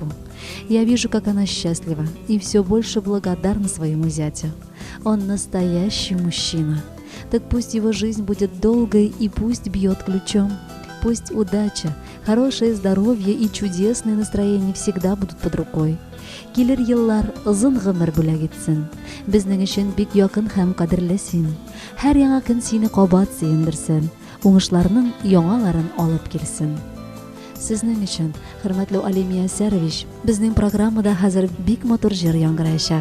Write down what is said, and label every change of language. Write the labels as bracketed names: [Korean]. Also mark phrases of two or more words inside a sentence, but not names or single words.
[Russian] Я вижу, как она счастлива и все больше благодарна своему зятю. Он настоящий мужчина. Так пусть его жизнь будет долгой и пусть бьет ключом. Пусть удача, хорошее здоровье и чудесное настроение всегда будут под рукой. [Tatar] Килер еллар озын гомер бүләк итсен. Безнең өчен бик якын һәм кадерле син. Һәр яңа көн сине кабат сөендерсен. Уңышларның яңаларын алып килсен. Сезнең өчен, хөрмәтле Алимия Сярович, безнең программада хәзер бик матур җыр яңгыраячак.